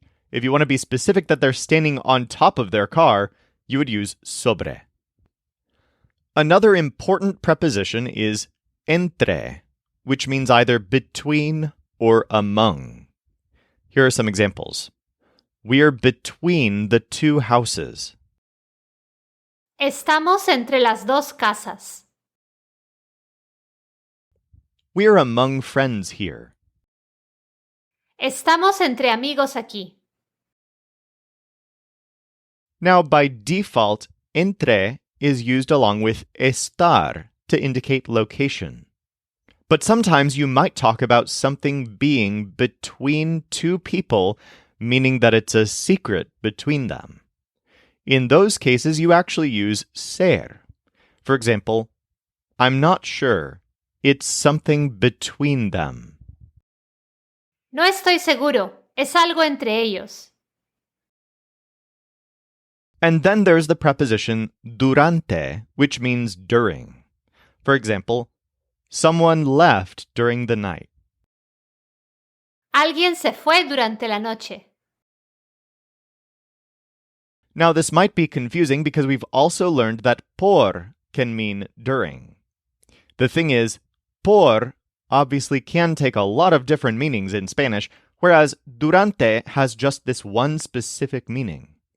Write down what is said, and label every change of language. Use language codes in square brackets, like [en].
[en] If you want to be specific that they're standing on top of their car, you would use sobre. Another important preposition is entre, which means either between or among. Here are some examples. We are between the two houses. [es] Estamos entre las dos casas. [en] We are among friends here. [es] Estamos entre amigos aquí. [en] Now, by default, entre is used along with estar to indicate location. But sometimes you might talk about something being between two people, meaning that it's a secret between them. In those cases, you actually use ser. For example, I'm not sure. It's something between them. [es] No estoy seguro. Es algo entre ellos. [en] And then there's the preposition durante, which means during. For example, someone left during the night. [es] Alguien se fue durante la noche. [en] Now, this might be confusing because we've also learned that por can mean during. The thing is, por obviously can take a lot of different meanings in Spanish, whereas durante has just this one specific meaning.